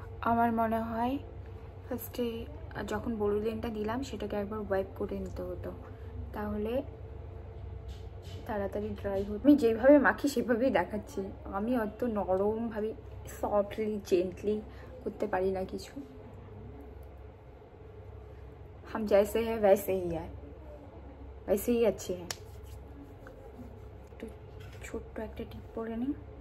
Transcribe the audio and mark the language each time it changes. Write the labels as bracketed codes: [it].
[bn] আমার মনে হয় ফার্স্টে যখন বোরোলিনটা দিলাম সেটাকে একবার ওয়াইপ করে নিতে হতো, তাহলে তাড়াতাড়ি ড্রাই হতো। আমি যেভাবে মাখি সেভাবেই দেখাচ্ছি, আমি অত নরমভাবে সফটলি জেন্টলি করতে পারি না কিছু। [hi] हम जैसे हैं वैसे ही है, वैसे ही अच्छे हैं। [bn] तो ছোট্ট একটা টিপ পরে নিই।